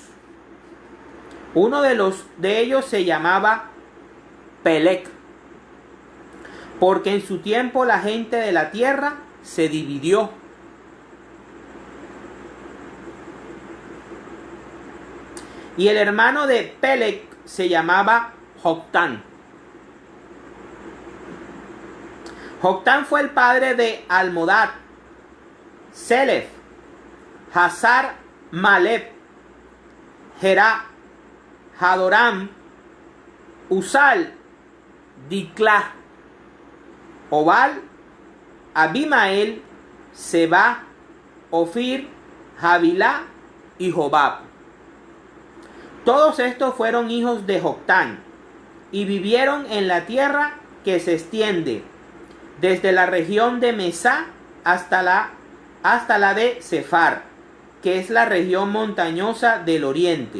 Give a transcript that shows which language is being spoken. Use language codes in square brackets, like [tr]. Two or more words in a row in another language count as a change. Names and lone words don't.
[es] Uno de ellos se llamaba Pelec, porque en su tiempo la gente de la tierra se dividió. Y el hermano de Pelec se llamaba Joctán. Joctán fue el padre de Almodad, Selef, Hazar Malep, Gerá, Hadoram, Usal, Dicla, Obal, Abimael, Seba, Ofir, Javilá y Jobab. Todos estos fueron hijos de Joctán y vivieron en la tierra que se extiende desde la región de Mesá hasta la de Sefar, que es la región montañosa del oriente.